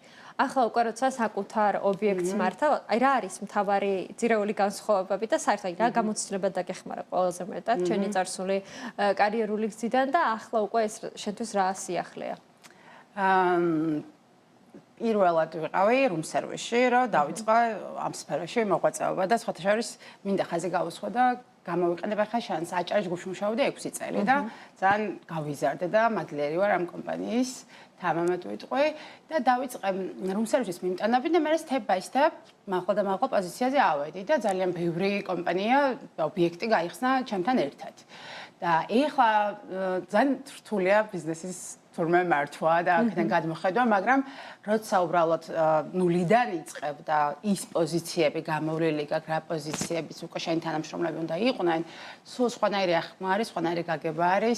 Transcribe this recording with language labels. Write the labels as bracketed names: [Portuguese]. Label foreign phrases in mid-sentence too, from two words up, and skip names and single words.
[Georgian] ახლა უკვე როცა საკუთარ ობიექტს მართავ, აი რა არის მთავარი ძირეული განსხვავებები და საერთოდ რა გამოცდილება დაგეხმარა ყველაზე მეტად ჩვენი წარსული კარიერული გზიდან და ახლა უკვე ეს შენთვის რა სიახლეა? პირველად ვიყავი [English] room service- [Georgian] ში, რომ დავიწყო ამ სფეროში მოღვაწეობა და სხვათა შორის მინდა ხაზი გავუსხო და გამოვიყენებ ახლა შანსს. აჭარის ჯგუფში მუშაობდი 6 წელი და ძალიან გავიზარდე და მადლიერი ვარ ამ კომპანიის თამამად ვიტყვი და დავიწყე [English] room service- [Georgian] ის მიმტანები და მე [English] step by step [Georgian] მაღლა და მაღლა პოზიციაზე ავედი და ძალიან ბევრი კომპანია ობიექტი გაიხსნა ჩემთან ერთად. და ეხლა ძალიან რთულია ბიზნესის თურმე მართვა და აქედან გადმოხედვა, მაგრამ როცა უბრალოდ ნულიდან იწყებ და ის პოზიციები გამოვლილი გაქვს, რა პოზიციებიც უკვე შენი თანამშრომლები უნდა იყვნენ, სულ სხვანაირი აღქმა არის, სხვანაირი გაგება არის.